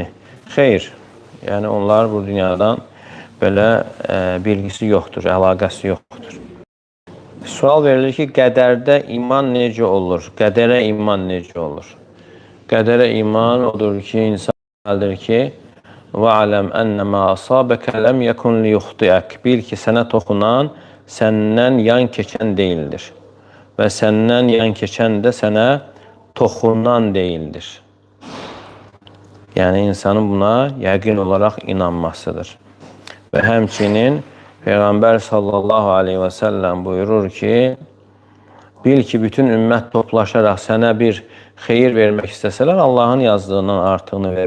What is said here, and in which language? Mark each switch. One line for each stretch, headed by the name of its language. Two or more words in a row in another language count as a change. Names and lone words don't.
Azerbaijani: Xeyr, yəni onlar bu dünyadan belə bilgisi yoxdur, əlaqəsi yoxdur. Sual verilir ki, qədərdə iman necə olur? Qədərə iman necə olur? Qədərə iman odur ki, insan bildir ki,
Arabic: وَعَلَمْ أَنَّمَا أَصَابَكَ لَمْ يَكُنْ لِيُخْطِئَكَ
Azerbaijani: Bil ki, sənə toxunan səndən yan keçən deyildir. Və səndən yan keçən də sənə toxunan deyildir. Yəni, insanın buna yəqin olaraq inanmasıdır. Və həmçinin Peyğəmbər
Arabic: صلى الله عليه وسلم
Azerbaijani: buyurur ki, bil ki, bütün ümmət toplaşaraq sənə bir xeyir vermək istəsələr, Allahın yazdığından artığını vermək.